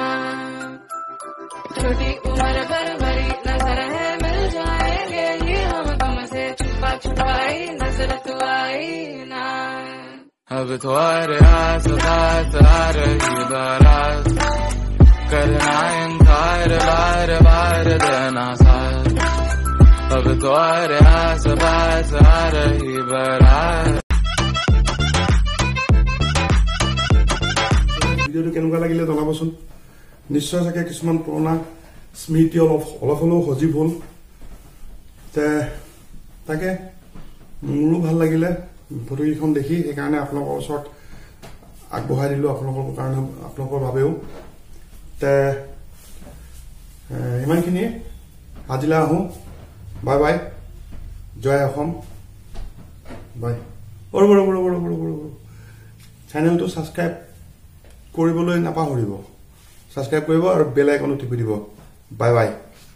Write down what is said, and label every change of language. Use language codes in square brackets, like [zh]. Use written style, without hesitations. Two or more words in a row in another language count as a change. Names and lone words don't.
[hi] छोटी उम्र पर बड़ी नजर है मिल जाएंगे ये हम तुमसे छुपा छुपाई नजर तो आई ना अब तो आस बात आ रही बारात करना इनकार बार बार देना साथ अब तो आस बात आ रही बारात [as] ভিডিওটো কেনেকুৱা লাগিলে জনাবচোন নিশ্চয় চাগে কিছুমান পুৰণা স্মৃতি অলপ হলেও সজীৱ হ'ল তাকে মোৰো ভাল লাগিলে ফটোকেইখন দেখি সেইকাৰণে আপোনালোকৰ ওচৰত আগবঢ়াই দিলো আপোনালোকৰ কাৰণে আপোনালোকৰ বাবেও ইমানখিনি আজিলৈ আহো বাই বাই জয় অসম বাই চেনেলটো সাবস্ক্ৰাইব কৰিবলৈ নাপাহৰিব সাবস্ক্ৰাইব কৰিব আৰু বেল আইকনটো টিপি দিব বাই বাই